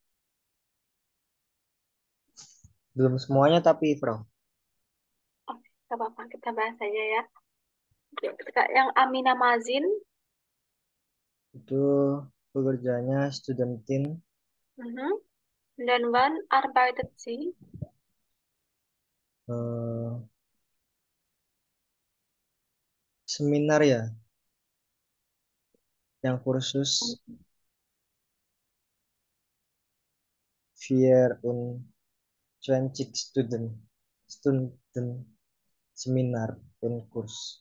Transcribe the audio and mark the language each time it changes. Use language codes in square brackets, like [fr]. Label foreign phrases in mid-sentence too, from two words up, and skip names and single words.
[id] Belum semuanya tapi, Bro. Oke, nggak apa-apa, kita bahas aja ya. Kak, yang Amina Mazin, Itu pekerjaannya studentin, [de] mhm. Dan Wann arbeitet sie? eh, [id] seminar ya, yang kursus [de] Vier und 20 Stunden Seminar und Kurs.